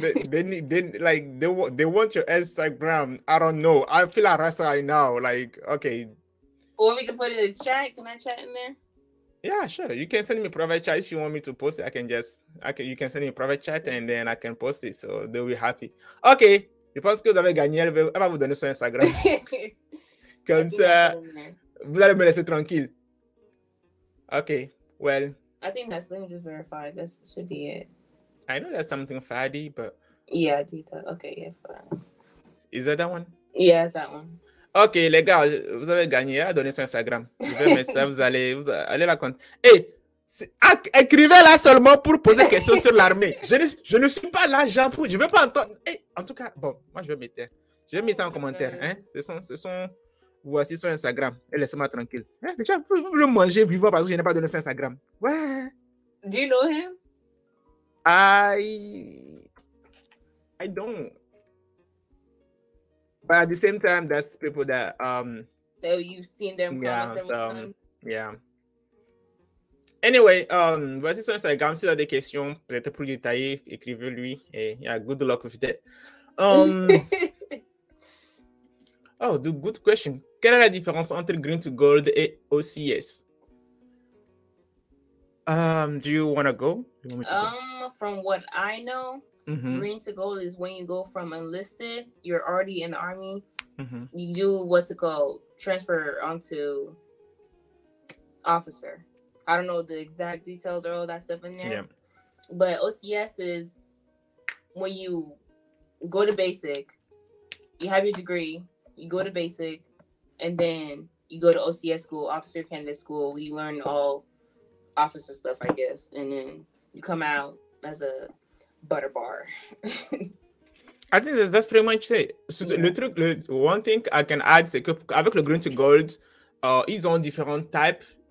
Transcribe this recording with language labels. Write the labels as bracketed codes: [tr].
[en] they want your Instagram. I don't know. I feel harassed right now. Like, okay. Want me to put it in the chat? Can I chat in there? Yeah, sure. You can send me a private chat if you want me to post it. You can send me a private chat and then I can post it. So they'll be happy. Ok. [fr] Je pense que vous avez gagné. Elle va vous donner son Instagram. Comme ça, vous allez me laisser tranquille. [en] Ok. Well. I think let me just verify. That should be it. I know that's something faddy, but. Yeah, I did that. Okay, yeah, fine. Is that one? Yeah, it's that one. [fr] Ok, les gars, vous avez gagné. Elle a donné son Instagram. Je vais mettre ça, vous allez la compte. Hey, écrivez-la seulement pour poser des questions sur l'armée. Je ne suis pas là, Jean, je ne veux pas entendre. Hey, en tout cas, bon, moi je vais mettre. Je vais mettre ça en commentaire. Hein? Voici son Instagram. Et laissez-moi tranquille. Hein? Déjà, vous le mangez vivant parce que je n'ai pas donné son Instagram. Ouais. [en] Do you know him? I don't. But at the same time, that's people that so you've seen them. Yeah. Anyway, [fr] voici son Instagram. Si vous avez des questions, peut-être plus détaillées, écrivez-lui. [en] Et yeah, good luck with that. Oh, the good question. [fr] Quelle est la différence entre green to gold et OCS? [en] Do you want to go? From what I know, green to gold is when you go from enlisted, you're already in the army. You do what's it called? Transfer onto officer. I don't know the exact details or all that stuff in there. Yeah. But OCS is when you go to basic, you have your degree, you go to basic, and then you go to OCS school, officer candidate school, where you learn all officer stuff, I guess, and then you come out as a butter bar. I think that's pretty much it. [fr] So le [en] one thing I can add, [fr] c'est que avec le green to gold, ils ont différents types.